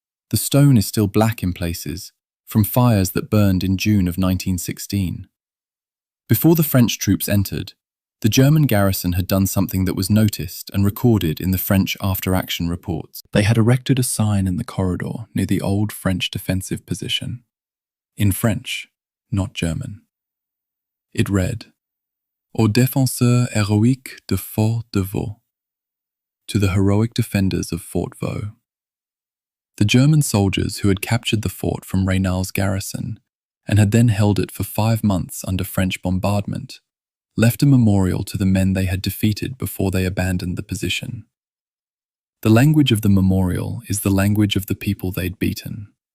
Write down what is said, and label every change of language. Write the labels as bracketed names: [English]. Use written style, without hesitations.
[English] The stone is still black in places, from fires that burned in June of 1916. Before the French troops entered, the German garrison had done something that was noticed and recorded in the French after-action reports. They had erected a sign in the corridor near the old French defensive position. In French, not German. It read, [French] Aux défenseurs héroïques de Fort de Vaux. [English] To the heroic defenders of Fort Vaux. The German soldiers who had captured the fort from Raynal's garrison and had then held it for 5 months under French bombardment left a memorial to the men they had defeated before they abandoned the position. The language of the memorial is the language of the people they'd beaten.